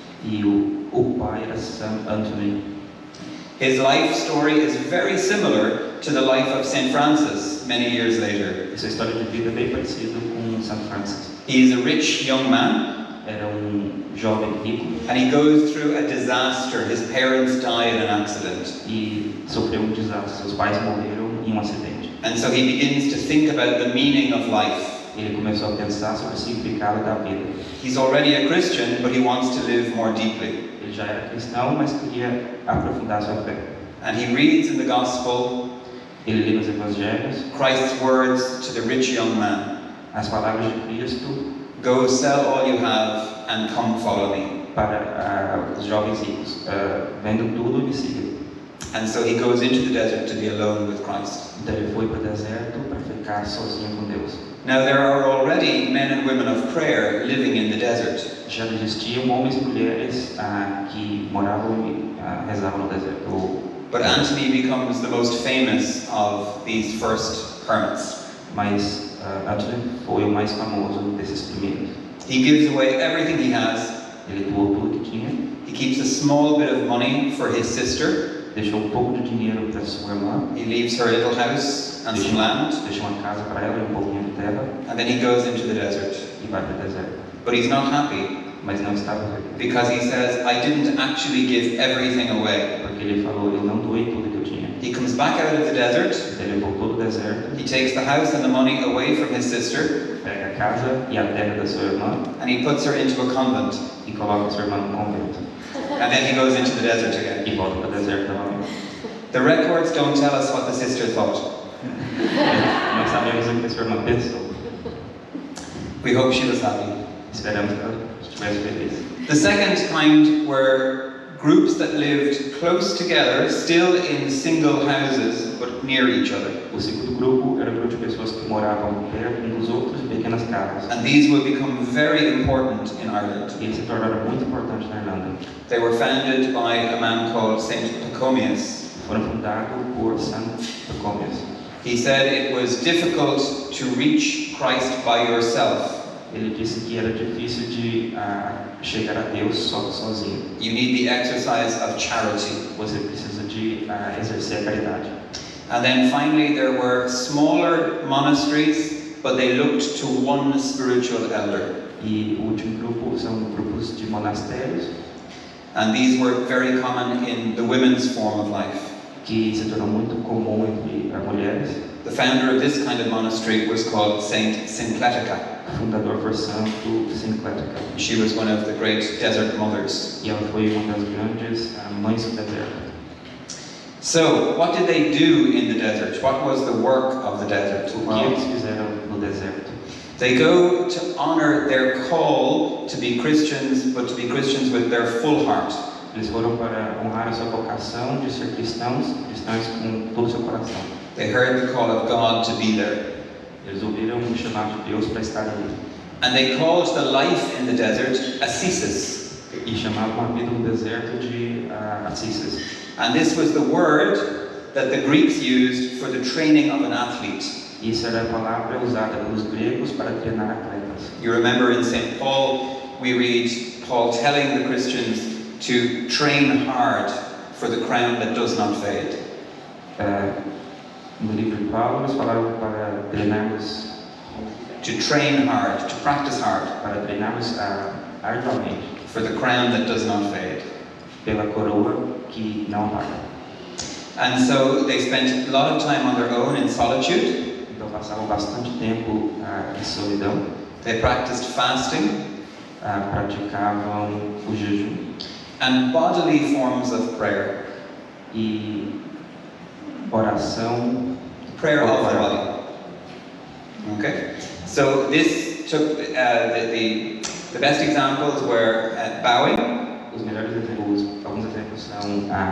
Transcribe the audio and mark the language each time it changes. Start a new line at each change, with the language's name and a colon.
Portuguese: E o pai era São Antônio.
English: His life story is very similar to the life of Saint Francis many years later.
Portuguese: Essa história de vida é bem parecida com São Francisco.
English: He is a rich young man,
Portuguese: Era jovem rico
English: and he goes through a disaster. His parents die in an accident.
Portuguese: e sofreu desastre. Seus pais morreram em acidente.
English: And so he begins to think about the meaning of life.
Portuguese: Ele começou a pensar sobre o significado da vida.
English: He's already a Christian, but he wants to live more deeply.
Portuguese: Ele já era cristão, mas queria aprofundar sua fé.
English: And he reads in the Gospel
Portuguese: Ele lê nos evangelhos
English: Christ's words to the rich young man.
Portuguese: as palavras de Cristo
English: Go sell all you have and come follow me.
Portuguese: para os jovens ricos. Vendo tudo e me siga.
English: And so he goes into the desert to be alone with Christ.
Portuguese: Então ele foi para o deserto para ficar sozinho com Deus.
English: Now there are already men and women of prayer living in the desert.
Portuguese: Já existiam homens e mulheres que moravam e rezavam no deserto.
English: But Anthony becomes the most famous of these first hermits.
Portuguese: Mas Antônio foi o mais famoso desses primeiros.
English: He gives away everything he has.
Portuguese: Ele doou tudo que tinha,
English: He keeps a small bit of money for his sister.
Portuguese: deixou um pouco de dinheiro para sua irmã,
English: He leaves her a little house and some land.
Portuguese: deixou uma casa para ela e um pouquinho de terra
English: And then he goes into the desert.
Portuguese: e vai para o deserto.
English: But he's not happy
Portuguese: Mas não estava feliz,
English: because he says, I didn't actually give everything away.
Portuguese: porque ele falou, eu não doei tudo que eu tinha.
English: He comes back out of the desert.
Portuguese: Então ele voltou do deserto,
English: He takes the house and the money away from his sister.
Portuguese: pega a casa e a terra da sua irmã
English: And he puts her into a convent.
Portuguese: e coloca sua irmã no convento.
English: And then he goes into the desert again.
Portuguese: E volta para o deserto novamente.
English: The records don't tell us what the sister thought.
Portuguese: Não sabemos o que a sua irmã pensou.
English: We hope she was happy.
Portuguese: Esperamos que ela estivesse feliz.
English: The second kind were groups that lived close together, still in single houses, but near each other.
Portuguese: O segundo grupo era um grupo de pessoas que moravam perto uns dos outros em pequenas casas.
English: And these would become very important in Ireland.
Portuguese: E eles se tornaram muito importantes na Irlanda.
English: They were founded by a man called Saint Pachomius.
Portuguese: Foram fundados por Santo Pachomius.
English: He said it was difficult to reach Christ by yourself.
Portuguese: Ele disse que era difícil de chegar a Deus sozinho.
English: You need the exercise of charity.
Portuguese: Você precisa de exercer a caridade.
English: And then finally there were smaller monasteries, but they looked to one spiritual elder.
Portuguese: E o último grupo são grupos de monastérios
English: And these were very common in the women's form of life.
Portuguese: que se tornou muito comum entre mulheres.
English: The founder of this kind of monastery was called Saint Syncletica.
Portuguese: O fundador foi Santo Sinclética.
English: She was one of the great desert mothers.
Portuguese: E ela foi uma das grandes mães do deserto.
English: So, what did they do in the desert? What was the work of the desert?
Portuguese: O que
English: Well,
Portuguese: eles fizeram no deserto?
English: They go to honor their call to be Christians, but to be Christians with their full heart.
Portuguese: Eles foram para honrar a sua vocação de ser cristãos com todo o seu coração.
English: They heard the call of God to be there.
Portuguese: Eles ouviram o chamado de Deus para estar ali.
English: And they called the life in the desert ascesis.
Portuguese: E chamavam a vida no deserto de ascesis.
English: And this was the word that the Greeks used for the training of an athlete.
Portuguese: Isso era a palavra usada pelos gregos para treinar atletas.
English: You remember in St. Paul, we read Paul telling the Christians to train hard for the crown that does not fade.
Portuguese: No livro de Paulo, eles falaram para treinarmos,
English: to train hard, to practice hard,
Portuguese: para treinarmos arduamente,
English: for the crown that does not fade,
Portuguese: pela coroa que não apaga.
English: And so they spent a lot of time on their own in solitude.
Portuguese: Então passavam bastante tempo em solidão.
English: They practiced fasting,
Portuguese: praticavam o jejum,
English: and bodily forms of prayer.
Portuguese: E oração,
English: prayer of the body. Okay, so this took the best examples were bowing.
Portuguese: Os melhores exemplos, alguns exemplos são